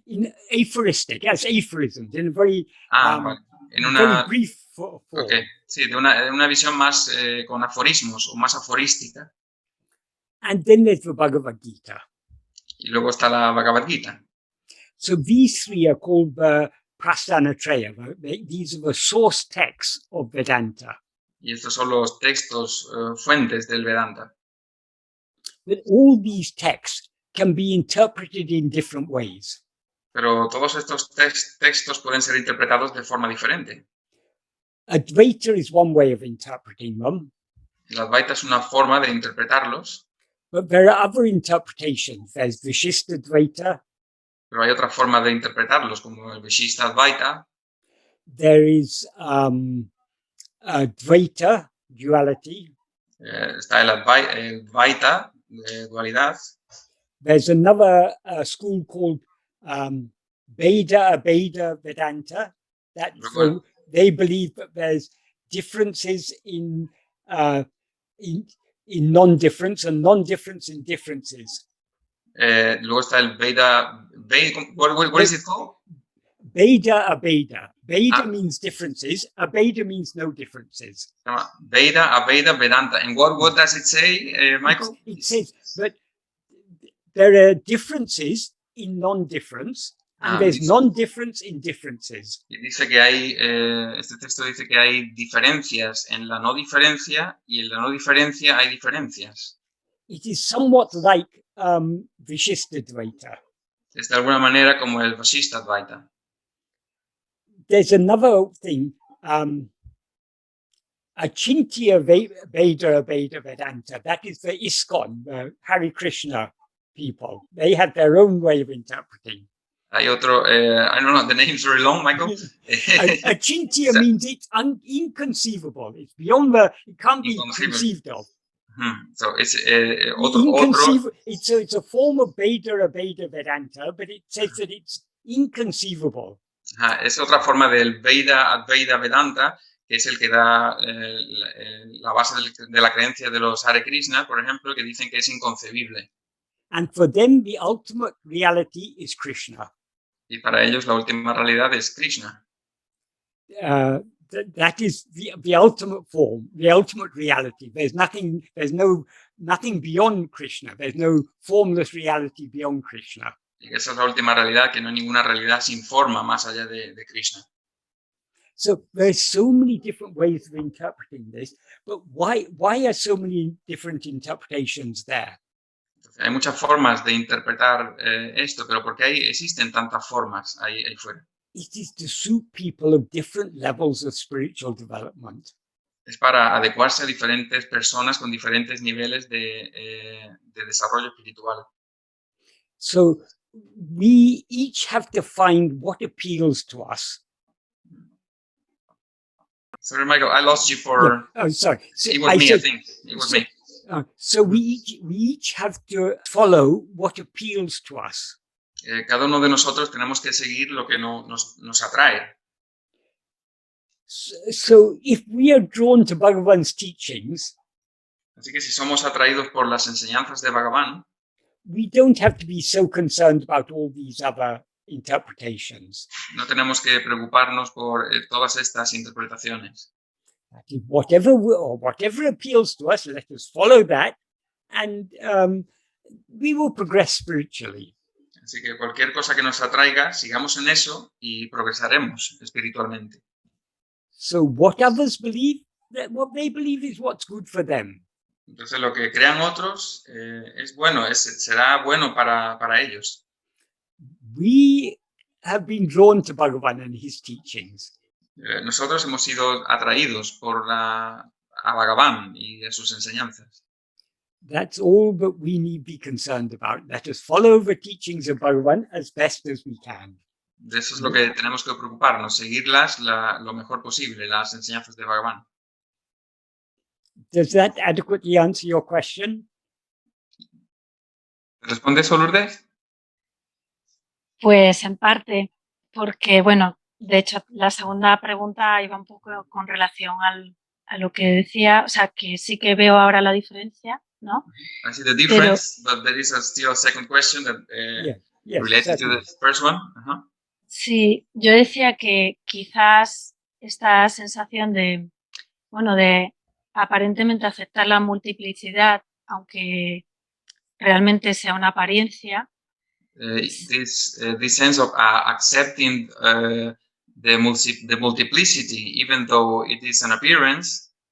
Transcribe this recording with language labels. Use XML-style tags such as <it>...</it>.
<en>In aphoristic, as aphorisms, in a very,</en> <es>vale. En una,</es> <en>very brief form. Okay.</en> <es>Sí, de una visión más con aforismos o más aforística.</es> <en>And then there's the Bhagavad Gita.</en> <es>Y luego está la Bhagavad Gita.</es> <en>So these three are called the Prasthanatraya. These are the source texts of Vedanta.</en> <es>Y estos son los textos fuentes del Vedanta.</es> <en>But all these texts can be interpreted in different ways.</en> <es>Pero todos estos textos pueden ser interpretados de forma diferente.</es> <en>Advaita is one way of interpreting them.</en> <es>El Advaita es una forma de interpretarlos.</es> <en>But there are other interpretations. There's Vishishtadvaita.</en> <es>Pero hay otra forma de interpretarlos, como el Vishishta Advaita.</es> <en>There is Dvaita, duality.</en> <es>Está el Advaita, dualidad.</es> <en>There's another school called Beda Vedanta. They believe that there's differences in non-difference and non-difference in differences.</en> <es>Luego está el Veda.</es> <en>What is it called? Beda Abeda. Beda means differences. Abeda means no differences. Veda, Abeda, Vedanta. And what does it say, Michael? It says that there are differences in non-difference, and there's non-difference in differences.</en> <es>Dice que hay, este texto dice que hay diferencias en la no diferencia, y en la no diferencia hay diferencias.</es> <en>It is somewhat like Vishishtadvaita.</en> <es>Es de alguna manera como el Vashishta Advaita.</es> <en>There's another thing, Achintya Veda Vedanta. That is the ISKCON, the Hare Krishna people. They have their own way of interpreting.</en> <es>Hay otro,</es> <en>I don't know, the name's very long, Michael. Achintya means it's inconceivable. It's beyond it can't be conceived of. So it's otro. It's a form of Veda Vedanta, but it says that it's inconceivable.</en> <es>Es otra forma del Veda Advaita Vedanta, que es el que da la base de la creencia de los Hare Krishna, por ejemplo, que dicen que es inconcebible.</es> <en>And for them, the ultimate reality is Krishna.</en> <es>Y para ellos la última realidad es Krishna.</es> <en>That is the ultimate form, the ultimate reality. There's nothing beyond Krishna. There's no formless reality beyond Krishna.</en> <es>Y esa es la última realidad, que no hay ninguna realidad sin forma más allá de Krishna.</es> <en>So there's so many different ways of interpreting this, but why are so many different interpretations there?</en> <es>Hay muchas formas de interpretar esto, pero ¿por qué existen tantas formas ahí fuera?</es> <en>It is to suit people of different levels of spiritual development.</en> <es>Es para adecuarse a diferentes personas con diferentes niveles de desarrollo espiritual.</es> <en>So we each have to find what appeals to us. Sorry, Michael, I lost you for... Yeah. Oh, sorry. So it was me, I think. It was me. So we each have to follow what appeals to us.</en> <es>Cada uno de nosotros tenemos que seguir lo que nos atrae.</es> <en>So if we are drawn to Bhagavan's teachings,</en> <es>así que si somos atraídos por las enseñanzas de Bhagavan,</es> <en>we don't have to be so concerned about all these other interpretations.</en> <es>No tenemos que preocuparnos por todas estas interpretaciones.</es> <en>Whatever appeals to us, let us follow that, and we will progress spiritually.</en> <es>Así que cualquier cosa que nos atraiga, sigamos en eso y progresaremos espiritualmente.</es> <en>So what others believe, what they believe is what's good for them.</en> <es>Entonces lo que crean otros es bueno, será bueno para ellos.</es> <en>We have been drawn to Bhagavan and his teachings.</en> <es>Nosotros hemos sido atraídos a Bhagavan y a sus enseñanzas.</es> <en>That's all that we need be concerned about. Let us follow the teachings of Bhagavan as best as we can.</en> <es>De eso es lo que tenemos que preocuparnos, seguirlas lo mejor posible, las enseñanzas de Bhagavan.</es> <en>Does that adequately answer your question?</en> <es>¿Responde eso, Lourdes? Pues en parte, porque, bueno, de hecho, la segunda pregunta iba un poco con relación a lo que decía, o sea, que sí que veo ahora la diferencia, ¿no?</es> <en>I see the difference, but there is still a second question that yes, related to the first one.</en> <es>Sí, yo decía que quizás esta sensación de, bueno, de aparentemente aceptar la multiplicidad, aunque realmente sea una apariencia.</es> <en>This sense of accepting the multiplicity, even though it is an appearance,</en>